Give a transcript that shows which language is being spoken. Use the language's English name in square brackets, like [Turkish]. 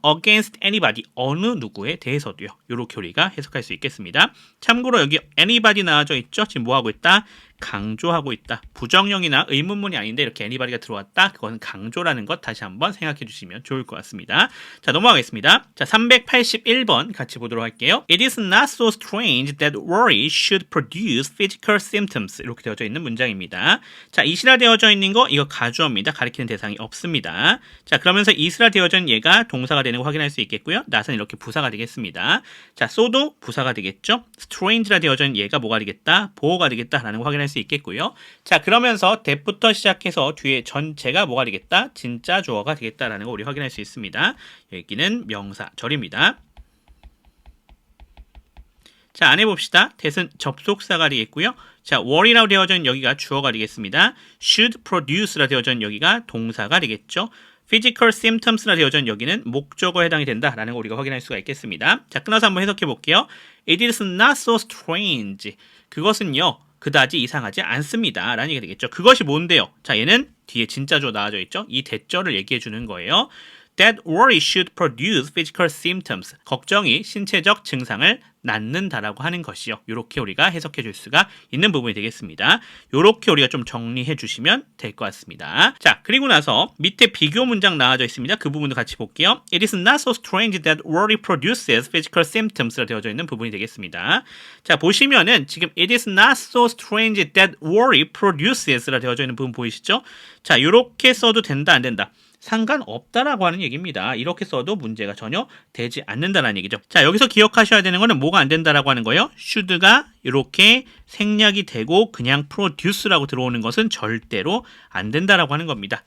[English] against anybody, [Korean] 어느 누구에 대해서도요. 이렇게 우리가 해석할 수 있겠습니다. 참고로 여기 anybody 나와져 있죠. 지금 뭐하고 있다? 강조하고 있다. 부정형이나 의문문이 아닌데 이렇게 anybody가 들어왔다. 그것은 강조라는 것 다시 한번 생각해 주시면 좋을 것 같습니다. 자, 넘어가겠습니다. 자, 381번 같이 보도록 할게요. [English] It is not so strange that worry should produce physical symptoms. [Korean] 이렇게 되어져 있는 문장입니다. 자, 이시라 되어져 있는 거 이거 가주어입니다. 가리키는 대상이 없습니다. 자, 그러면서 이스라 되어져 있는 얘가 동사가 되는 거 확인할 수 있겠고요. not은 이렇게 부사가 되겠습니다. 자, so도 부사가 되겠죠. strange라 되어져 있는 얘가 뭐가 되겠다? 보호가 되겠다라는 거 확인할 수 있겠고요. 자, 그러면서 that부터 시작해서 뒤에 전체가 뭐가 되겠다? 진짜 주어가 되겠다라는 거 우리 확인할 수 있습니다. 여기는 명사절입니다. 자, 안 해봅시다. that은 접속사가 되겠고요. 자, worry라고 되어져 있는 여기가 주어가 되겠습니다. [English] should produce [Korean] 라 되어져 있는 여기가 동사가 되겠죠. [English] physical symptoms [Korean] 라 되어져 있는 여기는 목적어에 해당이 된다라는 거 우리가 확인할 수가 있겠습니다. 자, 끊어서 한번 해석해 볼게요. [English] It is not so strange. [Korean] 그것은요, 그다지 이상하지 않습니다. 라는 얘기가 되겠죠. 그것이 뭔데요? 자, 얘는 뒤에 진짜죠 나와져 있죠. 이 대절을 얘기해 주는 거예요. [English] That worry should produce physical symptoms. [Korean] 걱정이 신체적 증상을 낳는다라고 하는 것이요. 이렇게 우리가 해석해 줄 수가 있는 부분이 되겠습니다. 이렇게 우리가 좀 정리해 주시면 될 것 같습니다. 자, 그리고 나서 밑에 비교 문장 나와져 있습니다. 그 부분도 같이 볼게요. [English] It is not so strange that worry produces physical symptoms라 [Korean] 되어져 있는 부분이 되겠습니다. 자, 보시면은 지금 [English] it is not so strange that worry produces라 [Korean] 되어져 있는 부분 보이시죠? 자, 이렇게 써도 된다 안 된다? 상관없다라고 하는 얘기입니다. 이렇게 써도 문제가 전혀 되지 않는다는 얘기죠. 자, 여기서 기억하셔야 되는 거는 뭐가 안 된다라고 하는 거예요? should가 이렇게 생략이 되고 그냥 produce라고 들어오는 것은 절대로 안 된다라고 하는 겁니다.